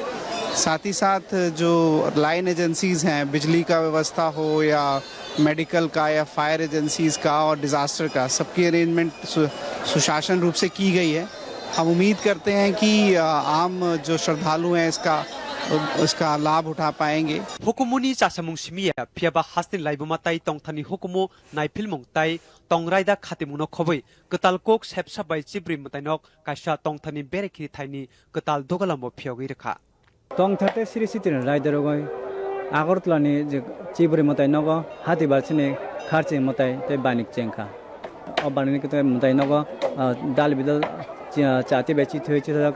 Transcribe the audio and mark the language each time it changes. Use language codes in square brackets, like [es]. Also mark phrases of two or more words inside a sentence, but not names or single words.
[hi] साथ ही साथ जो [en] line agencies [hi] हैं, बिजली का व्यवस्था हो या मेडिकल का या [en] fire agencies [hi] का और डिज़ास्टर का, सबकी अरेंजमेंट सुशासन रूप से की गई है। हम उम्मीद करते हैं कि आम जो श्रद्धालु हैं इसका लाभ उठा पाएंगे। [trp] हुकुमुनी चासामुंग सिमिया फियाबा हास्तिन लाइबुमा ताई तंगथानी हुकुमु नाइफिलमुंग ताई तंगराइदा खातिमुनो खबै कताल कोक सेपसा बाय चिब्रि मताइनक काइसा तंगथानी बेरेखि थाइनि कताल दोगलामो फियागै रेखा तंगथाते सिरि सितिन राइदरगय आगरतलानि जे चिब्रि मताइनक हातिबारसिनि खारचि मताइ ते बानिक चेंखा अबानिक ते मताइनक दाल बिदल चाति बेचि थैचि रका